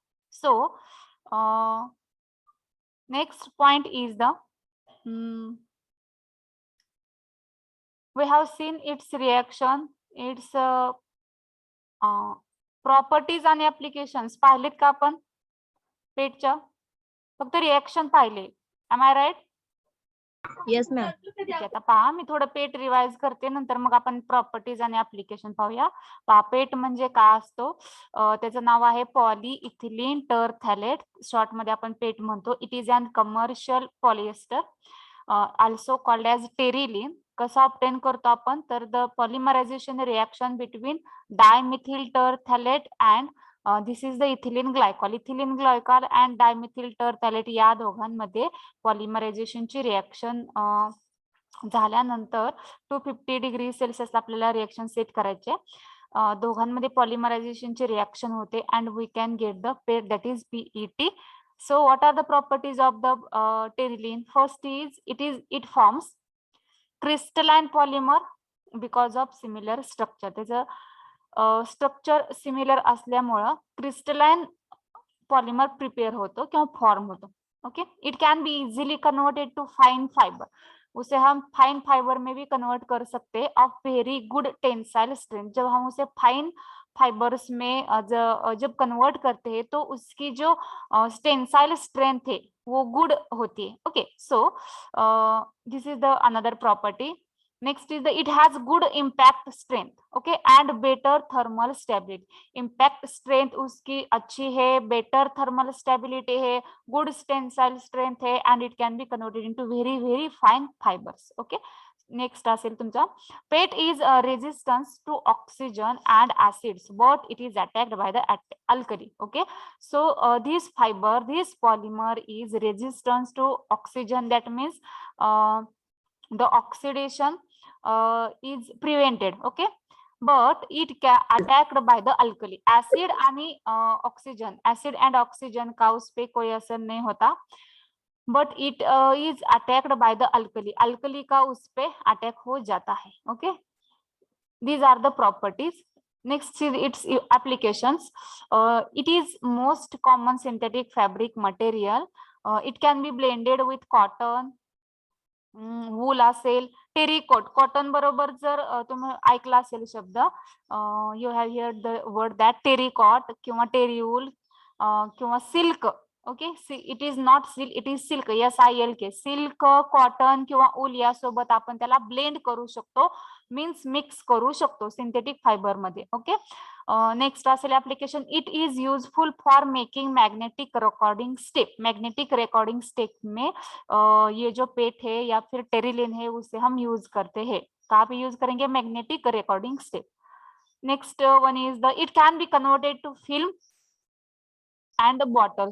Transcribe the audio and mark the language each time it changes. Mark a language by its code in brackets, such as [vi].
[en] So, next point is the, we have seen its reaction, its [mr] properties आणि applications पाहिलेत का आपण पेटच्या, फक्त रिएक्शन पाहिले. [en] Am I right? Yes ma'am. [mr] ठीक आहे, आता पहा मी थोडं पेट रिवाइज करते, नंतर मग आपण प्रॉपर्टीज आणि ऍप्लिकेशन पाहूया. पहा, पेट म्हणजे काय असतो, त्याचं नाव आहे पॉलीइथिलीन टरफॅलेट, शॉर्ट मध्ये आपण पेट म्हणतो. [en] It is an commercial polyester, also called as terylene. [mr] कसं ऑब्टेन करतो आपण, तर [en] The polymerisation reaction between dimethyl terephthalate and this is the ethylene glycol. [mr] Ethylene glycol and dimethyl टरफॅलेट या दोघांमध्ये पॉलिमरायझेशनची रिएक्शन झाल्यानंतर 250 डिग्री सेल्सिअस आपल्याला रिएक्शन सेट करायचे. दोघांमध्ये पॉलिमरायझेशनची रिएक्शन होते [en] And we can get the PET, that is PET. So what are the properties of the terylene? First is it forms crystalline polymer because of similar structure. [mr] त्याचं structure similar असल्यामुळं crystalline polymer prepare होतो किंवा form होतो. [en] Okay, it can be easily converted to fine fibre. [hi] उसे हम fine fibre में भी convert कर सकते हैं [en] Of very good tensile strength. [hi] जब हम उसे फाइन फाइबर्स में जब कन्वर्ट करते हैं तो उसकी जो टेंसाइल स्ट्रेंथ है वो गुड होती है. [en] Okay, so this is the another property. Next is the it has good impact strength, okay, and better thermal stability. Impact strength [hi] उसकी अच्छी है, [en] better thermal stability है, good tensile strength है, and it can be converted into very fine fibers. Okay, next [mr] असेल तुमचा [en] PET is a resistance to oxygen and acids, but it is attacked by the alkali. Okay, so this polymer is resistance to oxygen. That means the oxidation is prevented. Okay, but it attacked by the alkali. [hi] acid and oxygen का उस पे कोई असर नहीं होता, [en] but it is attacked by the alkali [hi] का उस पे अटैक हो जाता है. [en] Okay, these are the properties. Next is its applications. It is most common synthetic fabric material. It can be blended with cotton, wool असेल, terrycot. [mr] Cotton बरोबर जर तुम्ही ऐकला असेल शब्द, [en] you have hear the word that [mr] terricot किंवा टेरिवूल किंवा silk. [en] Okay, it is not silk, it is silk, SILK. [mr] Silk, cotton किंवा ऊल यासोबत आपण त्याला ब्लेंड करू शकतो, मीन्स मिक्स करू शकतो सिंथेटिक फायबर मध्ये. ओके, नेक्स्ट असेल application. [en] It is useful for making magnetic recording step. [hi] Magnetic recording step में ये जो पेट है या फिर टेरिलिन है उसे हम यूज करते हैं. कहाँ पे यूज करेंगे? [en] Magnetic recording step. Next one is the it can be converted to film and bottle.